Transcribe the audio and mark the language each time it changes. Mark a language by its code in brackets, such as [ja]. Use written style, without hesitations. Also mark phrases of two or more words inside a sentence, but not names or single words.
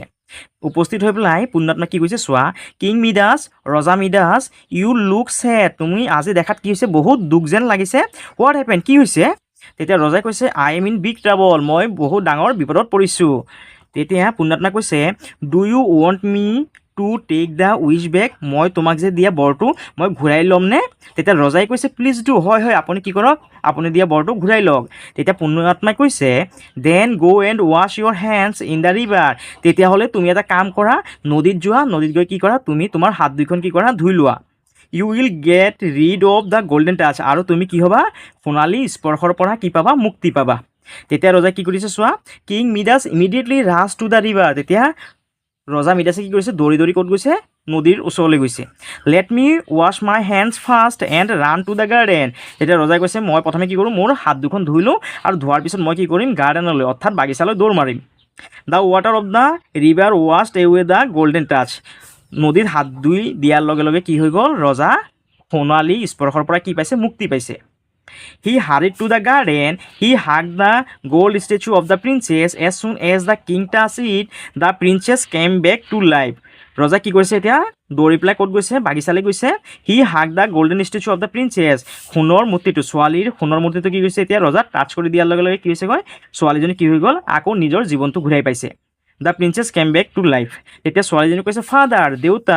[as] উপস্থিত হৈ পেলাই পুণ্যাত্মা কি কৈছে চোৱা, কিং মিডাছ, ৰজা মিডাছ, [en] you look sad, [as] তুমি আজি দেখাত কি হৈছে বহুত দুখ যেন লাগিছে। [en] what happen, [as] কি হৈছে। তেতিয়া ৰজাই কৈছে [en] I am in big trouble, [as] মই বহুত ডাঙৰ বিপদত পৰিছোঁ। তেতিয়া পুণ্যাত্মাই কৈছে [en] do you want me to take the wish back, [as] মই তোমাক যে দিয়া বৰটো মই ঘূৰাই ল'মনে। তেতিয়া ৰজাই কৈছে [en] please do, [as] হয় আপুনি কি কৰক আপুনি দিয়া বৰটো ঘূৰাই লওক। তেতিয়া পুণ্যাত্মাই কৈছে [en] then go and wash your hands in the river, [as] তেতিয়াহ'লে তুমি এটা কাম কৰা, নদীত যোৱা, নদীত গৈ কি কৰা তুমি তোমাৰ হাত দুইখন কি কৰা ধুই লোৱা। [en] you will get rid of the golden touch, [as] আৰু তুমি কি হ'বা সোণালী স্পৰ্শৰ পৰা কি পাবা মুক্তি পাবা। তেতিয়া ৰজাই কি কৰিছে চোৱা, কিং মিডাছ [en] immediately rush to the river, [as] তেতিয়া ৰজা মিডাছে কি কৰিছে দৌৰি দৌৰি ক'ত গৈছে নদীৰ ওচৰলৈ গৈছে। [en] let me wash my hands first and run to the garden, [as] তেতিয়া ৰজাই কৈছে মই প্ৰথমে কি কৰোঁ মোৰ হাত দুখন ধুই লওঁ আৰু ধোৱাৰ পিছত মই কি কৰিম গাৰ্ডেনলৈ অৰ্থাৎ বাগিচালৈ দৌৰ মাৰিম। [en] the water of the river washed away the golden touch, [as] নদীত হাত ধুই দিয়াৰ লগে লগে কি হৈ গ'ল ৰজা সোণালী স্পৰ্শৰ পৰা কি পাইছে মুক্তি পাইছে। [en] He hurried to the garden. He hugged the gold statue of the princess. As soon as the king touched it, the princess came back to life. [as] ৰজা কি কৰিছে এতিয়া দৌৰি পেলাই ক'ত গৈছে বাগিচালৈ গৈছে। [en] he hug the golden statue of the princess, [as] সোণৰ মূৰ্তিটো ছোৱালীৰ সোণৰ মূৰ্তিটো কি কৰিছে এতিয়া ৰজা টাচ কৰি দিয়াৰ লগে লগে কি হৈছেগৈ ছোৱালীজনী কি হৈ গ'ল আকৌ নিজৰ জীৱনটো ঘূৰাই পাইছে। [en] the princess came back to life, [as] তেতিয়া ছোৱালীজনী কৈছে ফাদাৰ, দেউতা।